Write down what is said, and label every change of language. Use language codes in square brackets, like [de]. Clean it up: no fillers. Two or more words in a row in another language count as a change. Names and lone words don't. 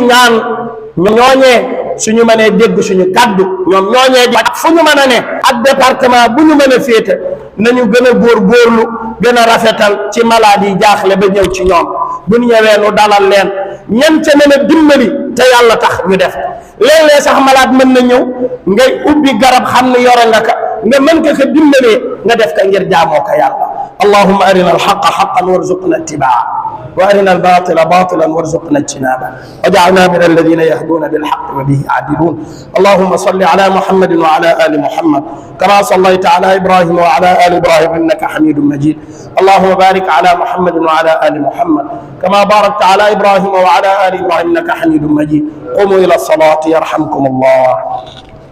[wo] ñaan ñooñee suñu mënee dégg suñu kaddu ñoom ñooñee di ak fu ñu mën a ne ak département bu ñu mën a féete nañu gën a góorgóorlu gën a rafetal ci malade yi jaaxle ba ñëw ci ñoom bu ñu ñëwee nu dalal leen ñan ca mën a dimbali te yàlla tax ñu def léeg-léeg sax malade mën na ñëw ngay ubbi garab xam ne yore nga ka nga mën ka dimbalee nga def ka ngir jaamoo ko yàlla [ar] اللهم أرنا الحق حقا وارزقنا اتباعه وأرنا الباطل باطلا وارزقنا اجتنابه واجعلنا من الذين يهدون بالحق وبه يعدلون اللهم صل على محمد وعلى آل محمد كما صليت على إبراهيم وعلى آل إبراهيم إنك حميد مجيد اللهم بارك على محمد وعلى آل محمد كما باركت على إبراهيم وعلى آل إبراهيم إنك حميد مجيد قوموا إلى الصلاة يرحمكم الله.